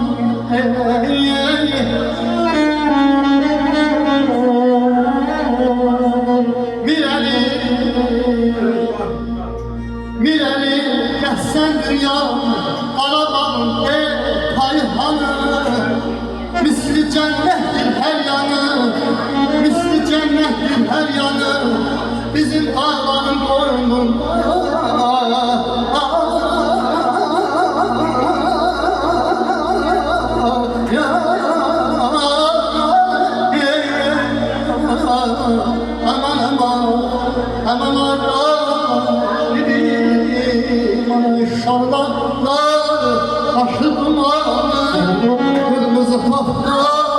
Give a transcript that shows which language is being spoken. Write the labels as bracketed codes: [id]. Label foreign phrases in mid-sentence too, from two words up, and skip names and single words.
[az] Mireli, gəlsən dünya, Qarabağın payhanı, misli cənnətdir hər yanı, misli cənnətdir hər yanı, bizim dağların boynunda. [tr] Aman aman, aman aman, maşallahlar, başı dumanı, kırmızı tahta.